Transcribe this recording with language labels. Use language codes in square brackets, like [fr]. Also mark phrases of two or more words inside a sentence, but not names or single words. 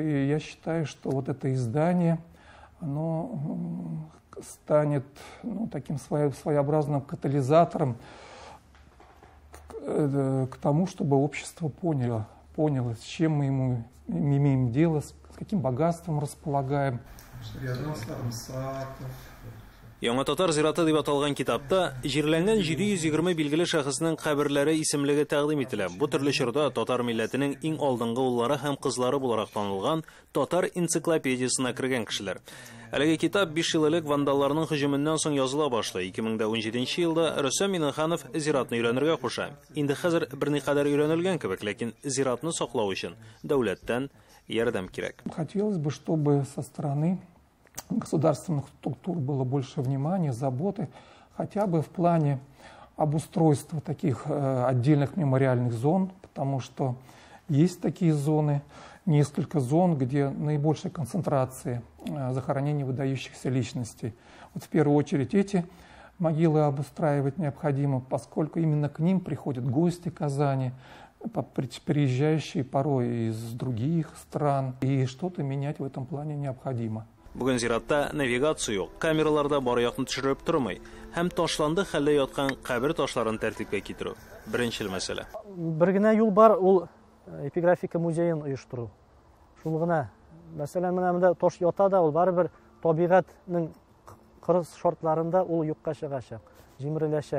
[ru] И я считаю, что вот это издание, оно станет таким своеобразным катализатором к тому, чтобы общество поняло, с чем мы имеем дело, с каким богатством располагаем. [tt] Яңа Татар зираты дип аталган китапта җирләнгән 720 билгеле шәхеснең каберләре исемлеге тәкъдим ителә. Бу төрле чорда татар милләтенең иң алдынгы уллары һәм кызлары буларак танылган татар энциклопедиясына кергән кешеләр. Әлеге китап 5 ел элек вандалларның һөҗүменнән соң языла башлый. 2017 елда Рөстәм Миннеханов зиратны өйрәнергә куша. Инде хәзер берникадәр өйрәнелгән кебек, ләкин зиратны саклау өчен дәүләттән ярдәм кирәк. [ru] Хотелось бы, чтобы со стороны государственных структур было больше внимания, заботы, хотя бы в плане обустройства таких отдельных мемориальных зон, потому что есть такие зоны, несколько зон, где наибольшая концентрация захоронений выдающихся личностей. Вот в первую очередь эти могилы обустраивать необходимо, поскольку именно к ним приходят гости Казани, приезжающие порой из других стран, и что-то менять в этом плане необходимо. [tt] Бүген зиратта навигация юк, камераларда бары якны төшереп тормый, һәм ташланды хәлдә яткан кабер ташларын тәртипкә китерү. Беренчел мәсьәлә. Бер генә юл бар, ул эпиграфика музеен оештыру. Шул гына. Мәсәлән, менә таш ята да, ул барыбер табигатьнең кырыс шартларында ул юкка чыгачак, җимереләчәк.